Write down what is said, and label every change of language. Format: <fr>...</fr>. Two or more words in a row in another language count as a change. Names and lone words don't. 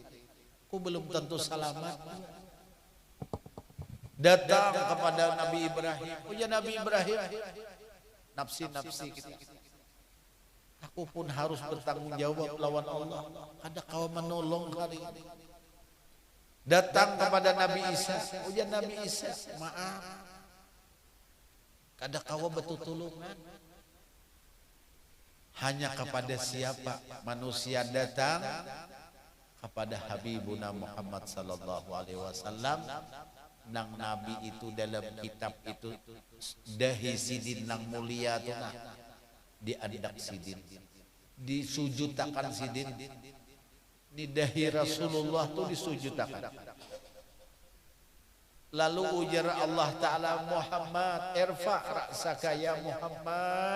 <id>Aku belum tentu selamat. Datang kepada Nabi Ibrahim. Ujian Nabi Ibrahim, nafsi kita. Aku pun harus bertanggung jawab lawan Allah. Ada kau menolong hari ini. Datang kepada Nabi Isa. Ujian Nabi Isa, maaf,</id> <bjn>kada kawa betul tulungan.</bjn> <id>Hanya kepada siapa manusia datang?</id> <ar>Kepada حبيبنا محمد صلى الله عليه وسلم.</ar> <bjn>Nang Nabi itu dalam kitab itu dahi sidin nang mulia tu nah diandak sidin, disujutakan sidin. Ni dahi Rasulullah tu disujutakan.</bjn> <id>Lalu ujar</id> <ar>الله تعالى، محمد ارفع رأسك يا محمد.</ar>